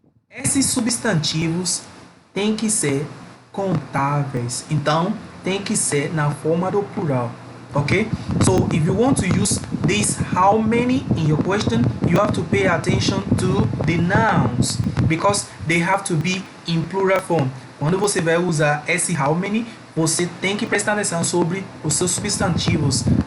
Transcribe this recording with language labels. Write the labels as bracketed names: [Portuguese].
[Portuguese] Esses substantivos têm que ser contáveis. Então, tem que ser na forma do plural. Okay? [English] So, if you want to use this how many in your question, you have to pay attention to the nouns because they have to be in plural form. [Portuguese] Quando você vai usar esse how many, você tem que prestar atenção sobre os seus substantivos.